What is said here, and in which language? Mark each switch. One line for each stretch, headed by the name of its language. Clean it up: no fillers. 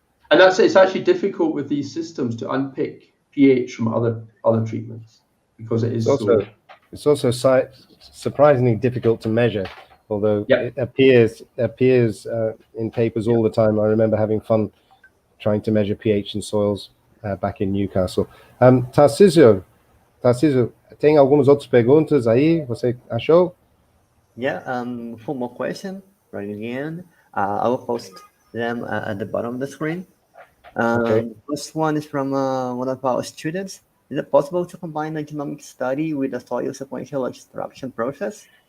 English: And it's actually difficult with these systems to unpick pH from other treatments because it is it's also surprisingly difficult to measure, although Yep. it appears in papers all the time. I remember having fun trying to measure pH in soils back in Newcastle.
Portuguese: Tarcísio, tem algumas outras perguntas aí? Você achou?
English: Yeah, for more question right in the end. I will post them at the bottom of the screen. Okay. First one is from one of our students. Is it possible to combine a genomic study with a soil sequential extraction process?